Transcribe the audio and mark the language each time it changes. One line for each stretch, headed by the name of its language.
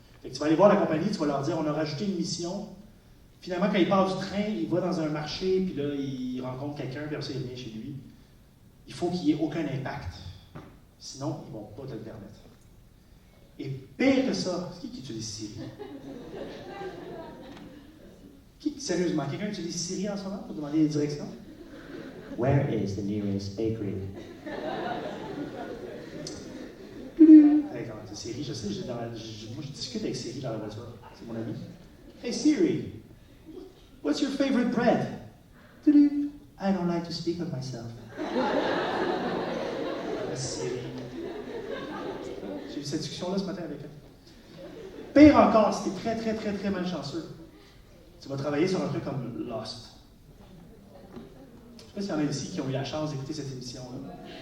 French: Fait que tu vas aller voir la compagnie, tu vas leur dire, on a rajouté une mission. Finalement, quand il part du train, il va dans un marché, puis là, il rencontre quelqu'un, puis après ça, il revient chez lui. Il faut qu'il n'y ait aucun impact. Sinon, ils ne vont pas te le permettre. Et pire que ça, c'est qui utilise Siri? Sérieusement, quelqu'un utilise Siri en ce moment pour demander les directions?
English: Where is the nearest bakery?
French: Hey, Siri, je sais, moi je discute avec Siri dans la voiture. C'est mon ami.
English: Hey Siri, what's your favorite bread? I don't like to speak of myself. Siri.
French: J'ai eu cette discussion-là ce matin avec elle. Pire encore, si t'es très, très, très, très malchanceux, tu vas travailler sur un truc comme Lost. Je ne sais pas s'il y en a ici qui ont eu la chance d'écouter cette émission-là.